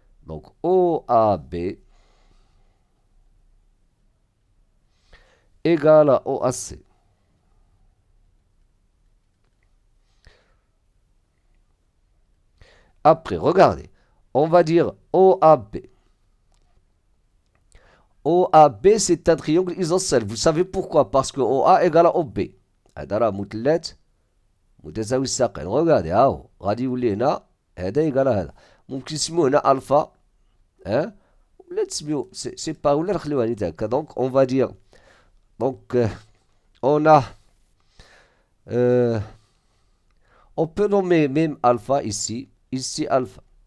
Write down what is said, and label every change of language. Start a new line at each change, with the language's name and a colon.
French: Donc, OAB égale à OAC. Après, regardez, on va dire OAB. OAB, c'est un triangle isocèle. Vous savez pourquoi? Parce que OA égale à OB.
Arabic: هذا مثلث متساوي الساقين.
French: Regardez,
Arabic: هاهو غادي يولي هنا هذا يقال هذا. ممكن نسميوه هنا الفا. Hein? ولا تسميوه سي با ولا نخليوها نيت هكا.
French: Donc on va dire, donc on a on peut nommer même alpha ici alpha.